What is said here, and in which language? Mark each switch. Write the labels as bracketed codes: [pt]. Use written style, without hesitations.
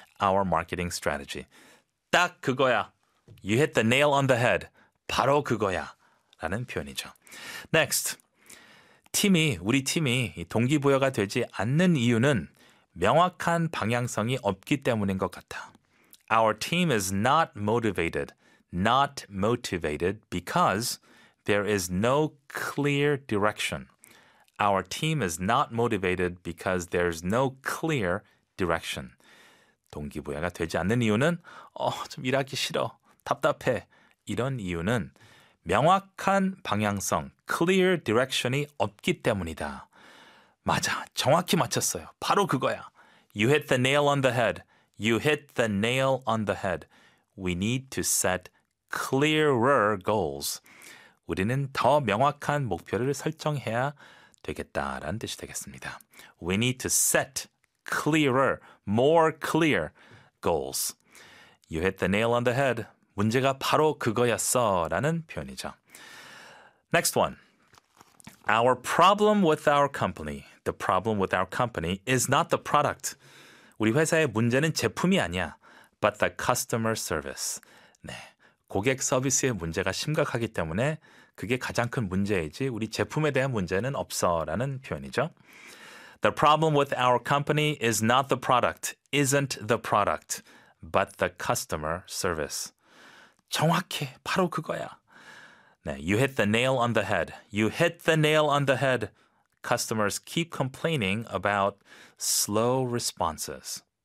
[en] Our marketing strategy. [ko] 딱 그거야. [en] You hit the nail on the head. [ko] 바로 그거야. 라는 표현이죠. [en] Next. [ko] 우리 팀이 동기부여가 되지 않는 이유는 명확한 방향성이 없기 때문인 것 같아. [en] Our team is not motivated because there is no clear direction. Our team is not motivated because there's no clear direction. [ko] 동기부여가 되지 않는 이유는 좀 일하기 싫어, 답답해 이런 이유는 명확한 방향성, clear direction이 없기 때문이다. 맞아, 정확히 맞췄어요. 바로 그거야. [en] You hit the nail on the head. You hit the nail on the head. We need to set clearer goals. [ko] 우리는 더 명확한 목표를 설정해야 되겠다라는 뜻이 되겠습니다. [en] We need to set clearer, more clear goals. You hit the nail on the head. [ko] 문제가 바로 그거였어 라는 표현이죠. [en] Next one. Our problem with our company. The problem with our company is not the product. [ko] 우리 회사의 문제는 제품이 아니야. [en] But the customer service. [ko] 네, 고객 서비스의 문제가 심각하기 때문에 그게 가장 큰 문제이지 우리 제품에 대한 문제는 없어 라는 표현이죠. [en] The problem with our company is not the product. Isn't the product. But the customer service. [ko] 정확해. 바로 그거야. [en] 네, you hit the nail on the head. You hit the nail on the head. Customers keep complaining about slow responses.